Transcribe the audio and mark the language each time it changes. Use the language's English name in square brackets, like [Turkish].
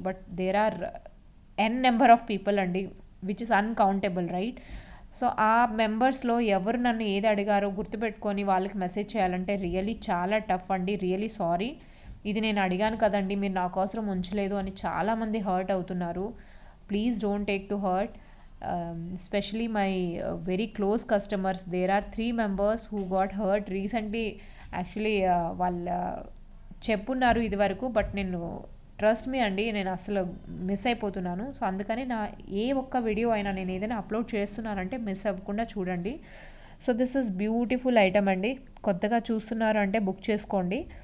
[English] But there are an number of people అండి, which is uncountable, right? [Telugu] So ఆ మెంబర్స్లో ఎవరు నన్ను ఏది అడిగారో గుర్తుపెట్టుకొని వాళ్ళకి మెసేజ్ చేయాలంటే రియలీ చాలా టఫ్ అండి. Really sorry. ఇది నేను అడిగాను కదండి, మీరు నా కోసం ఉంచలేదు అని చాలామంది హర్ట్ అవుతున్నారు. [English] Please don't take to hurt. Especially my very close customers, there are 3 members who got hurt recently. [Telugu] Actually వాళ్ళ చెప్పున్నారు ఇది వరకు, బట్ నేను [English] trust me [Telugu] అండి, నేను అసలు మిస్ అయిపోతున్నాను. సో అందుకని నా ఏ ఒక్క వీడియో అయినా నేను ఏదైనా అప్లోడ్ చేస్తున్నానంటే మిస్ అవ్వకుండా చూడండి. [English] So this is beautiful item అండి. [Telugu] కొత్తగా చూస్తున్నారు అంటే బుక్ చేసుకోండి.